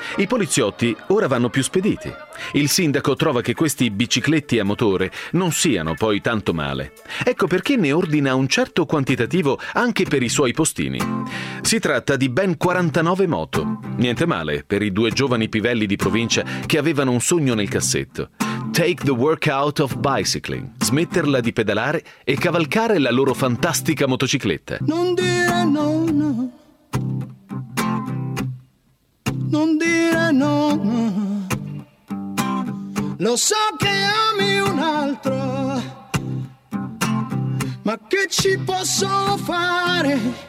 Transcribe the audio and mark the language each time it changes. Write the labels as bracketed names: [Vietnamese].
[Italian] I poliziotti ora vanno più spediti. Il sindaco trova che questi bicicletti a motore non siano poi tanto male. Ecco perché ne ordina un certo quantitativo anche per i suoi postini. Si tratta di ben 49 moto. Niente male per i due giovani pivelli di provincia che avevano un sogno nel cassetto. [English] Take the workout of bicycling. [Italian] Smetterla di pedalare e cavalcare la loro fantastica motocicletta. Non dire no, no. Non dire no, no. Lo so che ami un altro, ma che ci posso fare?